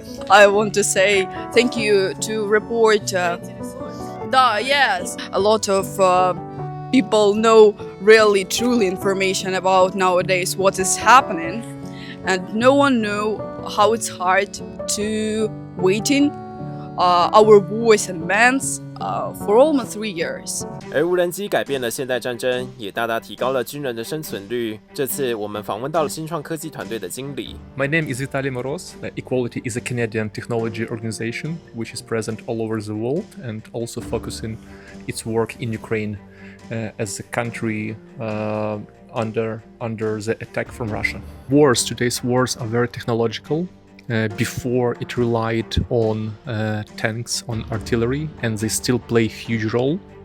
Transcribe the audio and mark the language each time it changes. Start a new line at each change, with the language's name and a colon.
English: I want to say thank you to report. Yes, a lot of people know really truly information about nowadays what is happening, and no one know how it's hard to waiting our voice and bands for almost 3 years.
Chinese: 而无人机改变了现代战争，也大大提高了军人的生存率。这次我们访问到了新创科技团队的经理。
English: My name is Vitaly Moroz. Equality is a Canadian technology organization which is present all over the world and also focusing its work in Ukraine as a country under the attack from Russia. Today's wars are very technological. Before it relied on tanks, on artillery, and they still play a huge role.